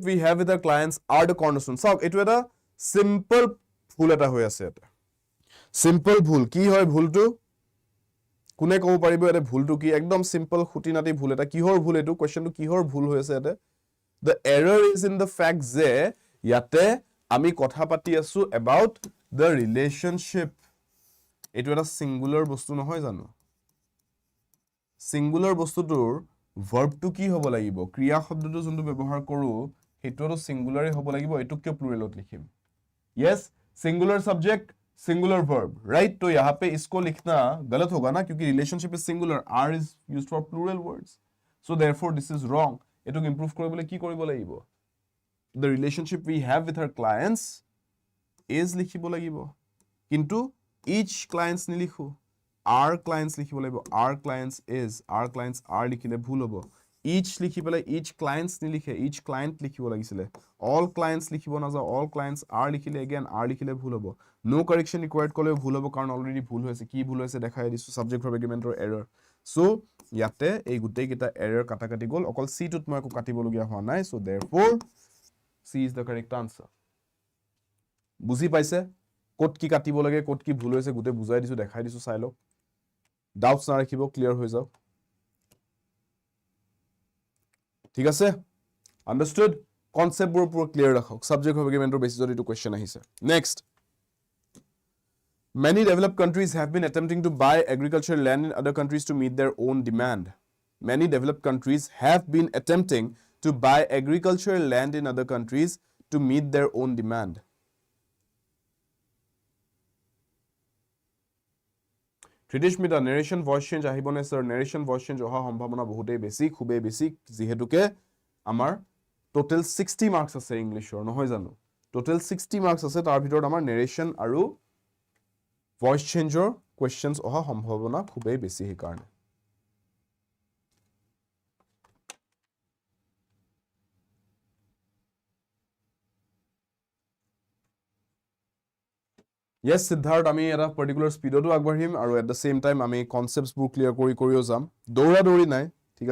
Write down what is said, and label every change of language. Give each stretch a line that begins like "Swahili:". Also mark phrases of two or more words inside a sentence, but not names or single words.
English: we have with our clients are the cornerstone. So, it was a simple
Assamese: ভুল এটা হৈ আছে এটা simple ভুল কি হয় ভুলটো কোনে ক'ব পাৰিব এটা ভুলটো কি একদম simple খুটিনাটি ভুল এটা কিহৰ ভুল এটো কোৱেশ্চনটো কিহৰ ভুল হৈ আছে এটা
English: the error is in the fact
Assamese: যে ইয়াতে আমি কথা পাতি আছো
English: about the relationship
Assamese: এটো এটা singular বস্তু নহয় জানো singular বস্তুটোৰ verb to কি হ'ব লাগিব ক্ৰিয়া শব্দটো যোনটো ব্যৱহাৰ কৰো হেতুটো সিঙ্গুলাৰে হ'ব লাগিব এটো কিয় প্লুৰেলত লিখিম
English: yes singular subject singular verb right
Hindi: तो यहाँ पे इसको लिखना गलत होगा ना क्योंकि
English: relationship is singular are is used for plural words so therefore this is wrong
Assamese: এটো improve কৰিবলৈ কি কৰিব লাগিব
English: the relationship we have with our clients is
Assamese: লিখিব লাগিব কিন্তু
English: each clients
Assamese: নিলিখো
English: our clients
Assamese: লিখিব লাগিব
English: our clients are
Assamese: লিখিলে ভুল হ'ব each লিখি পেলাই
English: each clients
Assamese: নিলিখে
English: each client
Assamese: লিখিব লাগিছিলে
English: all clients
Assamese: লিখিব না যা
English: all clients are
Assamese: লিখিলে again are লিখিলে ভুল হ'ব
English: no correction required
Assamese: কলে ভুল হ'ব কাৰণ অলৰেডি ভুল হৈছে কি ভুল হৈছে দেখাই দিছো
English: subject verb agreementৰ error
Assamese: so ইয়াতে এই গুটেই কিটা error কাটা কাটি গল অকল c টুত মই একো কাটিব লগিয়া হোৱা নাই
English: so therefore c is the correct answer
Assamese: বুজি পাইছে কোট কি কাটিব লাগে কোট কি ভুল হৈছে গুটে বুজাই দিছো দেখাই দিছো চাই লওক doubts না ৰাখিব ক্লিয়াৰ হৈ যাওক ঠিক আছে
English: understood concept
Assamese: বোৰ পুরো ক্লিয়ার ৰাখক
English: subject verb agreementৰ
Assamese: বেসিছত এটো কোৱেশ্চন আহিছে
English: next many developed countries have been attempting to buy agricultural land in other countries to meet their own demand many developed countries have been attempting to buy agricultural land in other countries to meet their own demand
Assamese: Tridishmita
English: narration voice change
Assamese: ahibone sir
English: narration voice change
Assamese: oha সম্ভাৱনা বহুতেই বেছি খুবেই বেছি যেহেতুকে আমাৰ
English: total 60 marks
Assamese: আছে ইংলিশৰ নহয় জানো
English: total 60 marks
Assamese: আছে তাৰ ভিতৰত আমাৰ narration আৰু
English: voice changeৰ questions
Assamese: oha সম্ভাৱনা খুবেই বেছি হে কাৰণে
English: Yes, Siddharth,
Assamese: আমি এটা particular speedতো আগবাঢ়িম আৰু
English: at the same time
Assamese: আমি concepts বোৰ clear কৰিও যাম দৌৰা দৌৰি নাই ঠিক